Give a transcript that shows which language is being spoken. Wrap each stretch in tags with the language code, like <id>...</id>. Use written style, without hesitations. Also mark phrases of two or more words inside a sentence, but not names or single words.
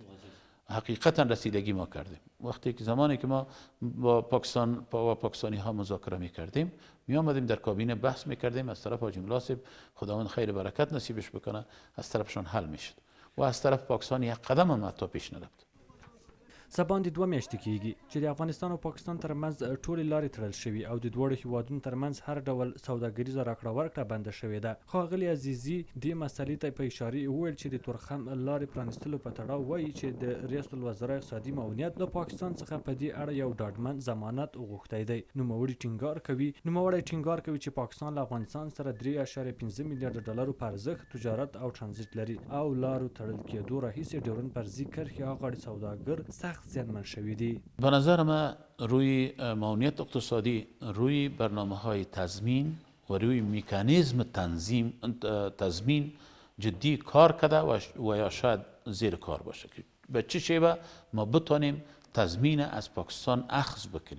<fa>حقیقتا رسیدگی ما کردیم. وقتی که زمانی که ما با پاکستانی ها مذاکره می کردیم می آمدیم در کابینه بحث می کردیم، از طرف حاجی ملاسب خداوند خیر برکت نصیبش بکنه از طرفشان حل می شد و از طرف پاکستان یک قدم هم حتی پیش نرفت.</fa> <ps>سبان د 2 میاشتې کېږي چې د افغانستان او پاکستان ترمنځ ټولې لارې تړل شوي او د دواړو هیوادونو ترمنځ هر ډول سوداګریزه راکړه ورکړه بنده شوې ده. ښاغلي عزیزي دې مسلې ته په اشارې وویل چې د تورخم لارې پرانیستلو په تړاو وایي چې د ریاست الوزرا اقتصادي معاونیت له پاکستان څخه په دې اړه یو ډاډمن ضمانت غوښتی دی. نوموړی ټینګار کوي چې پاکستان له افغانستان سره 3.5 میلیارډ ډالرو په ارزښت تجارت او ترانزیت لري او لارو تړل کېدو راهیسې ډیورند فرضي کرښې هغه سوداګر سخت زیانمن شوی دی.</ps> <fa>به نظر من روی معاونیت اقتصادی، روی برنامه‌های تضمین و روی مکانیزم تضمین جدی کار کرده و یا شاید زیر کار باشه که به چه شیوه ما بتونیم تضمین از پاکستان اخذ بکنیم.</fa>